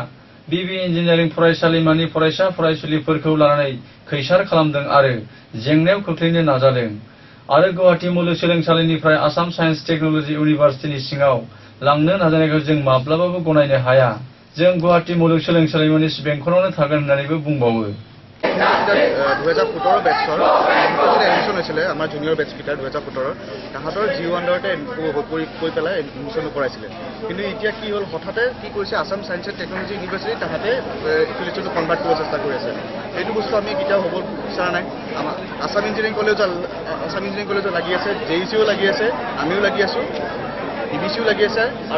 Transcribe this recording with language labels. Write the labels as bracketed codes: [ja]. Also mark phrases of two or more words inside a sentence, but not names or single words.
[brx] बिबि इन्जिनियारिं फरायसालिमानि फरायसा फरायसुलिफोरखौ लानानै खैसार खालामदों आरो जेंनायाव खोख्लैनो नाजादों आरो गुवाहाटी मुलुगसोलोंसालिनिफ्राय आसाम साइन्स टेक्न'लजि इउनिभार्सिटिनि सिङाव लांनो नाजानायखौ जों माब्लाबाबो गनायनो हाया जों गुवाहाटी मुलुगसोलोंसालिमानि बेंखनावनो थागोन होननानैबो बुंबावो [as] 2017 বেটছৰ এডমিশ্যন হৈছিলে আমাৰ [en] junior batch [as] কিটাৰ 2017 তাহাঁতৰ জিঅ' আণ্ডাৰতে কৈ পেলাই এডমিশ্যন কৰাইছিলে কিন্তু এতিয়া কি হ'ল হঠাতে কি কৰিছে আসাম সায়েন্স এণ্ড টেকনলজি ইউনিভাৰ্চিটি তাহাঁতে এফিলিয়েশ্যনটো কনভাৰ্ট কৰিব চেষ্টা কৰি আছে এইটো বস্তু আমি কেতিয়াও হ'ব বিচৰা নাই আমাৰ আসাম ইঞ্জিনিয়াৰিং কলেজত লাগি আছে JECও লাগি আছে আমিও লাগি আছো EBCও লাগি আছে আৰু